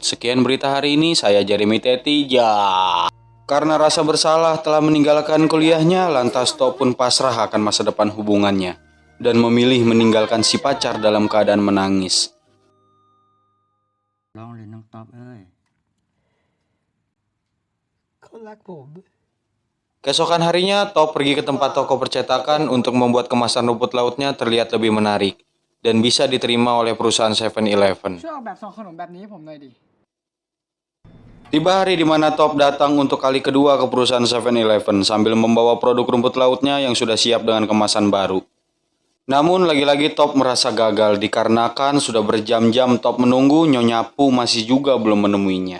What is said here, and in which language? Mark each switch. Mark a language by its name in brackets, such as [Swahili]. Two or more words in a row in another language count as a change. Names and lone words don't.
[Indonesian] Sekian berita hari ini, saya Jeremy Teti. Karena rasa bersalah telah meninggalkan kuliahnya, lantas Top pun pasrah akan masa depan hubungannya dan memilih meninggalkan si pacar dalam keadaan menangis. Keesokan harinya, Top pergi ke tempat toko percetakan untuk membuat kemasan rumput lautnya terlihat lebih menarik. dan bisa diterima oleh perusahaan 7-Eleven. [Thai] ช่วยออกแบบซองขนมแบบนี้ให้ผมหน่อยดิ [Indonesian] Tiba hari di mana Top datang untuk kali kedua ke perusahaan 7-Eleven sambil membawa produk rumput lautnya yang sudah siap dengan kemasan baru. Namun lagi-lagi Top merasa gagal dikarenakan sudah berjam-jam Top menunggu, Nyonya Pu masih juga belum menemuinya.